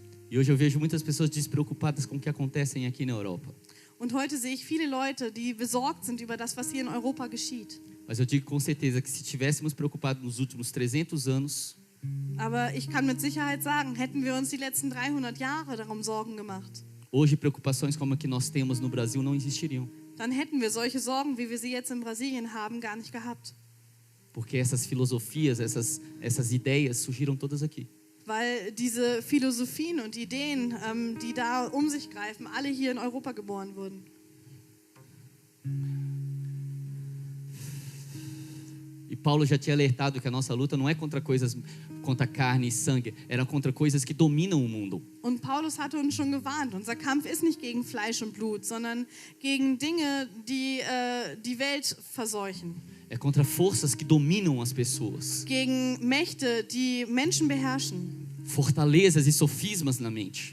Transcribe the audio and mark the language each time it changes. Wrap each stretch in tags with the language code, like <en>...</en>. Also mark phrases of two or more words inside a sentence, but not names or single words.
<pt>E hoje eu vejo muitas pessoas despreocupadas com o que acontecem aqui na Europa.</pt> <de>Und heute sehe ich viele Leute, die besorgt sind über das, was hier in Europa geschieht.</de> <pt>Mas eu digo com certeza que se tivéssemos preocupado nos últimos 300 anos,</pt> <de>Aber ich kann mit Sicherheit sagen, hätten wir uns die letzten 300 Jahre darum Sorgen gemacht,</de> <pt>hoje preocupações como a que nós temos no Brasil não existiriam.</pt> <de>dann hätten wir solche Sorgen, wie wir sie jetzt in Brasilien haben, gar nicht gehabt.</de> <pt>Porque essas filosofias, essas ideias surgiram todas aqui.</pt> <de>Weil diese Philosophien und Ideen, die da um sich greifen, alle hier in Europa geboren wurden.</de> <pt>E Paulo já tinha alertado que a nossa luta não é contra coisas, contra carne e sangue, era contra coisas que dominam o mundo.</pt> <de>Und Paulus hatte uns schon gewarnt, unser Kampf ist nicht gegen Fleisch und Blut, sondern gegen Dinge, die die Welt verseuchen.</de> <pt>É contra forças que dominam as pessoas.</pt> <de>Gegen Mächte, die Menschen beherrschen.</de> <pt>Fortalezas e sofismas na mente.</pt>